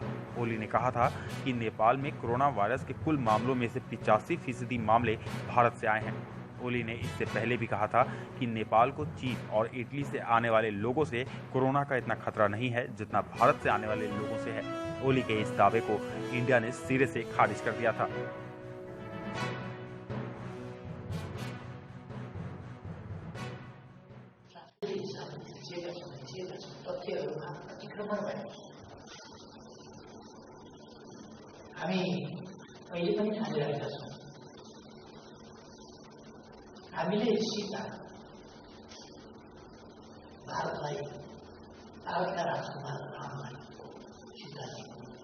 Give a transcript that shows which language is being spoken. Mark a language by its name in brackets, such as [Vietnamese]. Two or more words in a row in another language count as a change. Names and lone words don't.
[Hindi] ओली ने कहा था कि नेपाल में कोरोना वायरस के कुल मामलों में से 85% मामले भारत से आए हैं। ओली ने इससे पहले भी कहा था कि नेपाल को चीन और इटली से आने वाले लोगों से कोरोना का इतना खतरा नहीं है जितना भारत से आने वाले लोगों से है। ओली के इस दावे को इंडिया ने सिरे से खारिज कर दिया था। [Nepali] तथ्यहरूमा अतिक्रमण भएको छ। हामी अहिले पनि ठानिरहेका छौँ, हामीले सीधा भारतलाई, भारतका राजकुमार रामलाई सीधा दियौँ।